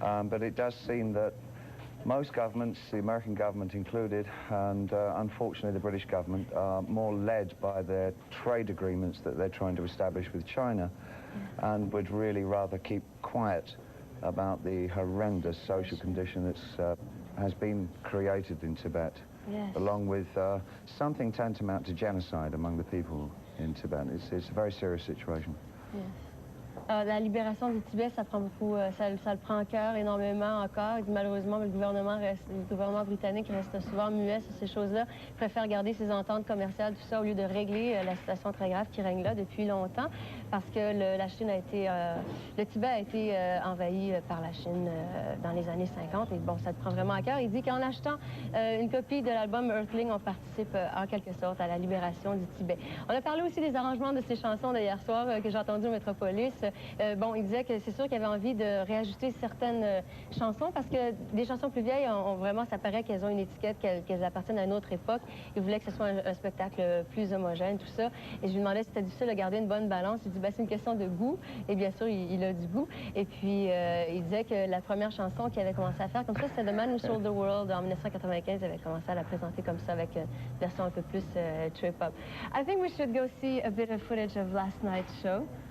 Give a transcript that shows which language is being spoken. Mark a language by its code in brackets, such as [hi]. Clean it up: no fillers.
[en] But it does seem that most governments, the American government included, and unfortunately the British government, are more led by their trade agreements that they're trying to establish with China, and would really rather keep quiet about the horrendous social condition that has been created in Tibet, along with something tantamount to genocide among the people in Tibet. It's a very serious situation. Yes. [fr] La libération du Tibet, ça prend beaucoup, ça le prend à cœur énormément encore. Malheureusement, le gouvernement britannique reste souvent muet sur ces choses-là. Il préfère garder ses ententes commerciales, tout ça, au lieu de régler la situation très grave qui règne là depuis longtemps, parce que la Chine a été, le Tibet a été envahi par la Chine dans les années 50. Et bon, ça le prend vraiment à cœur. Il dit qu'en achetant une copie de l'album Earthling, on participe en quelque sorte à la libération du Tibet. On a parlé aussi des arrangements de ces chansons d'hier soir que j'ai entendues au Métropolis. Bon, il disait que c'est sûr qu'il avait envie de réajuster certaines chansons parce que des chansons plus vieilles, vraiment, ça paraît qu'elles ont une étiquette, qu'elles appartiennent à une autre époque. Il voulait que ce soit un spectacle plus homogène, tout ça. Et je lui demandais si c'était difficile de garder une bonne balance. Il dit, ben, c'est une question de goût. Et bien sûr, il a du goût. Et puis, il disait que la première chanson qu'il avait commencé à faire comme ça, c'était The Man Who Sold the World en 1995. Il avait commencé à la présenter comme ça avec une version un peu plus trip-hop. [en] I think we should go see a bit of footage of last night's show.